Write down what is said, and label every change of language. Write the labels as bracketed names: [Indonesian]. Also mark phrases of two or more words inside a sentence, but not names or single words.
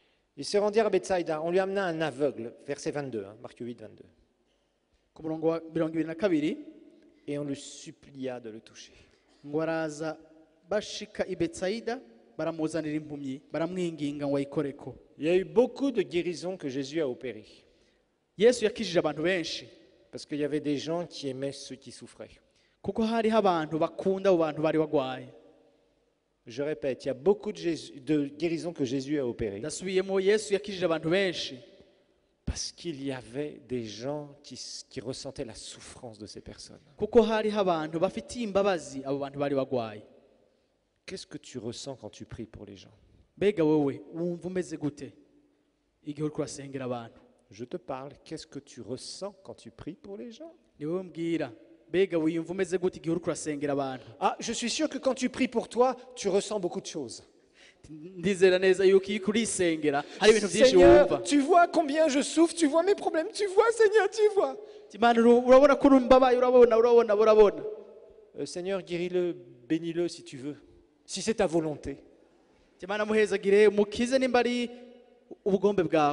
[French] Ils se rendirent à Bethsaïda. On lui amena un aveugle, verset 22, Marc 8, 22. [Rundi] ku murongo wa 22 [French] Et on le supplia de le toucher. [Rundi] ngo baraza bashika i Betsayida baramuzanira impumyi baramwinginga ngo ayikoreko. [French] Il y a eu beaucoup de guérisons que Jésus a opérées. [Rundi] Yesu yakijije abantu benshi [French] Parce qu'il y avait des gens qui aimaient ceux qui souffraient. [Rundi] kuko hariho abantu bakunda abo bantu bari bagwaye. [French] Je répète, il y a beaucoup de guérisons que Jésus a opérées. [Rundi] Ndasubiyemo Yesu yakijije abantu benshi [French] Parce qu'il y avait des gens qui ressentaient la souffrance de ces personnes. [Rundi] kuko hariho abantu bafitiye imbabazi abo bantu bari bagwaye. [French] Qu'est-ce que tu ressens quand tu pries pour les gens? [Rundi] Mbega wowe wumva umeze gute igihe uri kurasengera abantu? [French] Je te parle, qu'est-ce que tu ressens quand tu pries pour les gens? [Rundi] Ni wowe mbwira, mbega wiyumva umeze gute igihe uri kurasengera abantu? [French] Ah, je suis sûr que quand tu pries pour toi, tu ressens beaucoup de choses. [Rundi] Ndizera neza yuko iyo kurisengera hari ibintu byinshi [French] Seigneur, [Rundi] wumva. [French] tu vois combien je souffre, tu vois mes problèmes, tu vois, Seigneur, tu vois. [Rundi] Imana urabona ko urumbabaye, urabona. [French] Seigneur, guéris-le, bénis-le si tu veux, si c'est ta volonté. [Rundi] Imana muhezagire mukize nimba ari ubugombe bwawe.